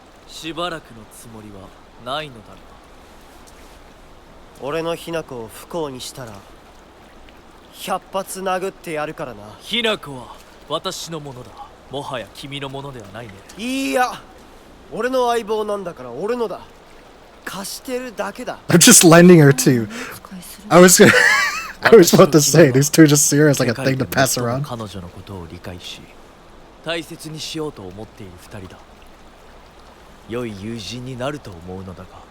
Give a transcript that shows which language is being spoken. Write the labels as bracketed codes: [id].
[ja] しばらくのつもりはないのだろう。俺のひな子を不幸にしたら100発殴ってやるからな。ひな子は私のものだ。もはや君のものではないね。いや俺の相棒なんだから俺のだ。貸してるだけだ。 [en] I'm just lending her to. I was gonna. I was about to say these two just see her as like a thing to pass around. [ja] 彼女のことを理解し大切にしようと思っている二人だ。良い友人になると思うのだが。